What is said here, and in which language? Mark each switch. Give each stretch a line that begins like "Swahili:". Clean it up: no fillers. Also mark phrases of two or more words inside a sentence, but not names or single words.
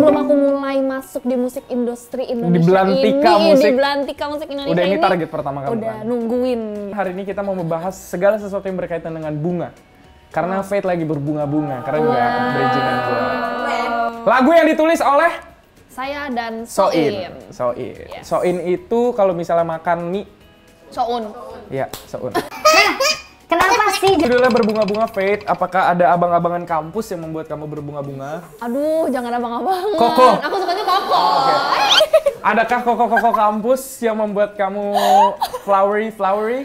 Indonesian: sebelum aku mulai masuk di musik industri Indonesia di Belantika musik Indonesia udah ini target pertama kamu udah kan? nungguin. Hari ini kita mau membahas segala sesuatu yang berkaitan dengan bunga. Karena Fate lagi berbunga-bunga. Keren nggak bridgingan gue? Lagu yang ditulis oleh Saya dan Soin. Yes. Soin itu kalau misalnya makan mie, Soun. ya Soun. Kenapa sih? Judulnya berbunga-bunga Fate. Apakah ada abang-abangan kampus yang membuat kamu berbunga-bunga? Aduh, jangan abang-abangan. Koko. Aku sukanya Koko. Adakah koko-koko kampus yang membuat kamu flowery?